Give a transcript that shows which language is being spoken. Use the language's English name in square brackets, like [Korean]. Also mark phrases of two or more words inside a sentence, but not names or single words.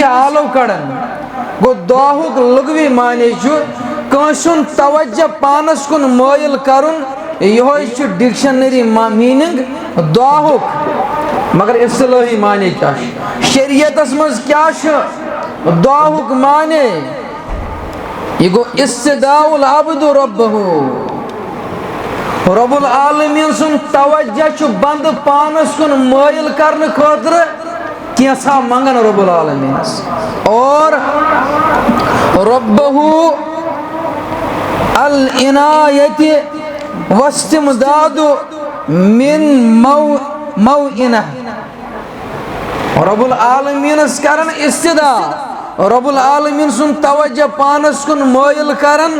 [Kashmiri] آلو کڑان گوٚو دعاہُک لغوی معنی چھُ کٲنٛسہِ ہُنٛد توجہ پانس کُن مٲیل کرُن یِہوے چھُ [English] dictionary meaning [Kashmiri] دعاہُک مگر اصطلٲحی معنی کیاہ چھُ شریعتس منٛز کیاہ چھُ دعاہُک معنی یہ گو [Arabic] استدعاء العبد ربہ [Kashmiri] رب العالمین سن توجہ چھُ بند پانس کن مٲیل کرنہٕ خٲطرٕ کینٛژھا منگان رب العالمینس اور [Arabic] ربہ العنایت واستمداد من موئنہ [Kashmiri] رب العالمینس کرن استدعاء رب العالمین سن توجہ پانس کن مٲیل کرن